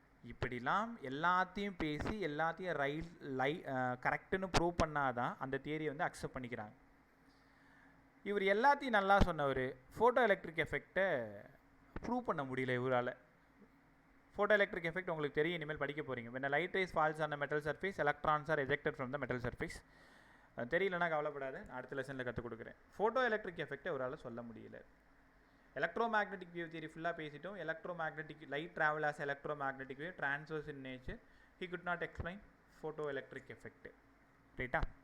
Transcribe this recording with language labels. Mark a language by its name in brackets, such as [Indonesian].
[Tamil] இப்படிலாம் எல்லாத்தையும் பேசி எல்லாத்தையும் கரெக்டுன்னு ப்ரூவ் பண்ணாதான் அந்த தியரியை வந்து அக்செப்ட் பண்ணிக்கிறாங்க. இவர் எல்லாத்தையும் நல்லா சொன்னவர், ஃபோட்டோ எலக்ட்ரிக் எஃபெக்டை ப்ரூவ் பண்ண முடியல இவரால். ஃபோட்டோ எலக்ட்ரிக் எஃபெக்ட் உங்களுக்கு தெரியும், இனிமேல் படிக்க போகிறீங்க. [English] when a light rays falls on a metal surface, electrons are ejected from the metal surface. [Tamil] தெரியலன்னா கவலைப்படாது, அடுத்த லெசனில் கற்றுக் கொடுக்குறேன். ஃபோட்டோ எலக்ட்ரிக் எஃபெக்டை அவரால் சொல்ல முடியல. எலக்ட்ரோமேக்னெட்டிக் வேவ் தியரி ஃபுல்லாக பேசிட்டோம். [English] Electromagnetic light travel as electromagnetic wave, transverse in nature, he could not explain photoelectric effect. ரைட்டா?